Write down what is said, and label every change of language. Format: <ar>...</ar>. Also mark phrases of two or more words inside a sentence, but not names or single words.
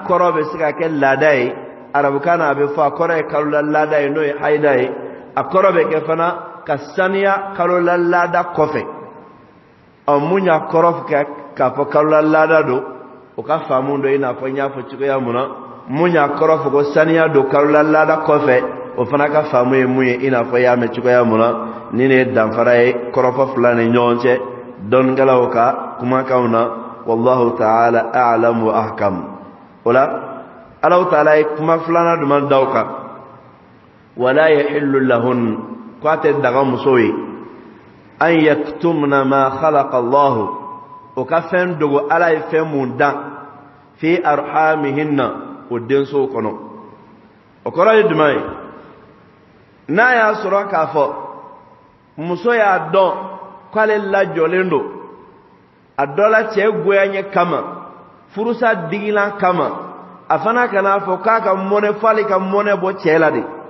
<bm>kɔrɔ bɛ se ka kɛ laada ye arabukan na a bɛ fɔ a kɔrɔ ye kalo la laada ye n'o ye haida ye a kɔrɔ bɛ kɛ fana ka saniya kalo la laada kɔfɛ mun y'a kɔrɔ k'a fɔ kalo la laada don o ka faamu dɔ i n'a fɔ n y'a fɔ cogoya mun na mun y'a kɔrɔ fɔ ko saniya don kalo la laada kɔfɛ o fana ka faamu ye mun ye i n'a fɔ i y'a mɛn cogoya mun na ni ne danfara ye kɔrɔfɔ fila ni ɲɔgɔn cɛ dɔnnikɛlaw ka kumakanw na</bm> <ar>والله تعالى أعلم وأحكم</ar> <bm>o la</bm> <ar>الله تعالى</ar> <bm>ye kuma filanan duman d'aw kan</bm> <ar>ولا يحل لهن</ar> <bm>ko a tɛ daga muso ye an</bm> <ar>يكتمن ما خلق الله</ar> <bm>o ka fɛn dogo Ala ye fɛn mun dan</bm> <ar>في أرحامهن</ar> <bm>o densow kɔnɔ o kɔrɔ ye jumɛn ye n'a y'a sɔrɔ k'a fɔ muso y'a dɔn k'ale lajɔlen don a dɔ la cɛ goyaɲɛ kama furusa digilan kama a fana kana fɔ k'a ka mɔnɛ f'ale ka mɔnɛ bɔ cɛ la de</bm>